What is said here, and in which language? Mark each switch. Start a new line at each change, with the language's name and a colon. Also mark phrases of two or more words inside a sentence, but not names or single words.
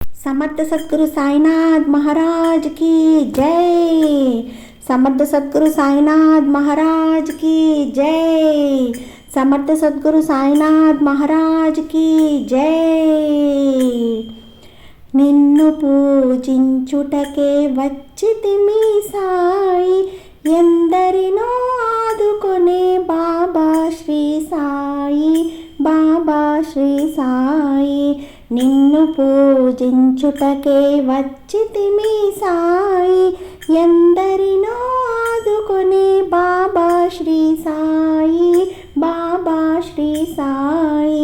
Hindi: समर्थ सद्गुरु साईनाथ महाराज की जय। समर्थ सद्गुरु साईनाथ महाराज की जय। समर्थ सद्गुरु साईनाथ महाराज की जय।
Telugu: నిన్ను పూజించుటకే వచ్చితిమి సాయి, ఎందరినో ఆదుకొనే బాబా శ్రీ సాయి, బాబా శ్రీ సాయి. నిన్ను పూజించుటకే వచ్చితిమి సాయి, ఎందరినో ఆదుకొనే బాబా శ్రీ సాయి, బాబా శ్రీ సాయి.